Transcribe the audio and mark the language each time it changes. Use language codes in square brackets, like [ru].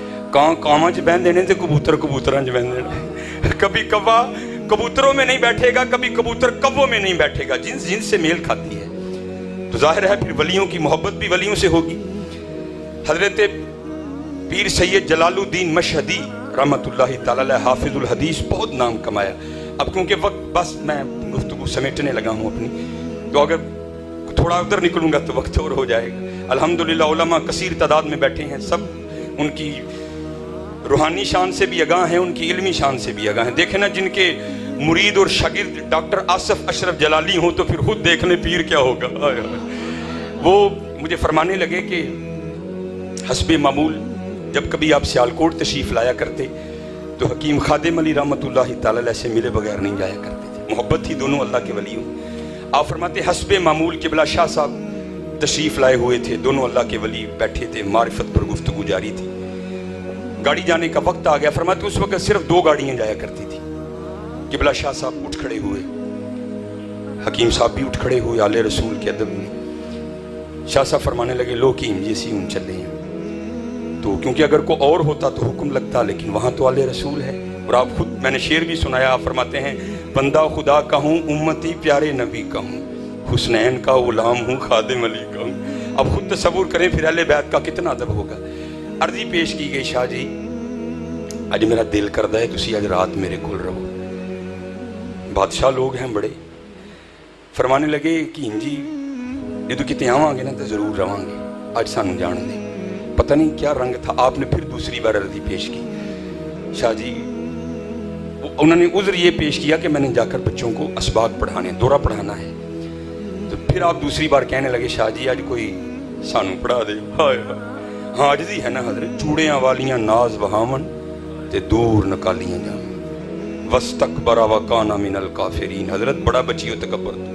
[pa] کان کاواں چ بہن دینے تے کبوتر کبوتراں چ بہن دینے. [ur] کبھی کوا کبوتروں میں نہیں بیٹھے گا، کبھی کبوتر کووں میں نہیں بیٹھے گا، جنس جنس سے میل کھاتی ہے. تو ظاہر ہے پھر ولیوں کی محبت بھی ولیوں سے ہوگی. حضرت پیر سید جلال الدین مشہدی رحمت اللہ تعالیٰ علیہ حافظ الحدیث بہت نام کمایا. اب کیونکہ وقت بس میں گفتگو سمیٹنے لگا ہوں اپنی، تو اگر تھوڑا ادھر نکلوں گا تو وقت اور ہو جائے گا. الحمدللہ علماء کثیر تعداد میں بیٹھے ہیں، سب ان کی روحانی شان سے بھی آگاہ ہیں، ان کی علمی شان سے بھی آگاہ ہیں. دیکھیں نا جن کے مرید اور شاگرد ڈاکٹر آصف اشرف جلالی ہوں تو پھر خود دیکھ لیں پیر کیا ہوگا. وہ مجھے فرمانے لگے کہ حسب معمول جب کبھی آپ سیالکوٹ تشریف لایا کرتے تو حکیم خادم علی رحمت اللہ تعالیٰ علیہ سے ملے بغیر نہیں جایا کرتے تھے. محبت تھی دونوں اللہ کے ولی ہوں. آپ فرماتے حسب معمول قبلہ شاہ صاحب تشریف لائے ہوئے تھے، دونوں اللہ کے ولی بیٹھے تھے، معرفت پر گفتگو جاری تھی. گاڑی جانے کا وقت آ گیا. فرماتے اس وقت صرف 2 گاڑیاں جایا کرتی تھی. قبلہ شاہ صاحب اٹھ کھڑے ہوئے، حکیم صاحب بھی اٹھ کھڑے ہوئے آل رسول کے ادب میں. شاہ صاحب فرمانے لگے لو کیم یہ سی ان چلے ہیں. تو کیونکہ اگر کوئی اور ہوتا تو حکم لگتا، لیکن وہاں تو آل رسول ہے. اور آپ خود میں نے شعر بھی سنایا، آپ فرماتے ہیں بندہ خدا کا ہوں امتی پیارے نبی کا ہوں، حسنین کا غلام ہوں خادم علی کا ہوں. اب خود تصور کریں پھر اہل بیت کا کتنا ادب ہوگا. عرضی پیش کی گئی [pa] شاہ جی اج میرا دل کردہ ہے تسی اج رات میرے کول رہو. [ur] بادشاہ لوگ ہیں بڑے. [pa] فرمانے لگے کہ جی جدو کتے آواں گے نا تو ضرور رہاں گے، اج سانو جان دے. [ur] پتہ نہیں کیا رنگ تھا. آپ نے پھر دوسری بار عرضی پیش کی شاہ جی وہ انہوں نے عذر یہ پیش کیا کہ میں نے جا کر بچوں کو اسباق پڑھانے، دورہ پڑھانا ہے۔ تو پھر آپ دوسری بار کہنے لگے شاہ جی آج کوئی سانو پڑھا دے۔ ہائے ہاں عاجزی ہے نا حضرت، [pa] چوڑیاں والیاں ناز وہاون تے دور نکالیاں جاون، [ar] وستکبر وکان من الکافرین۔ [pa] حضرت بڑا بچیو تکبر،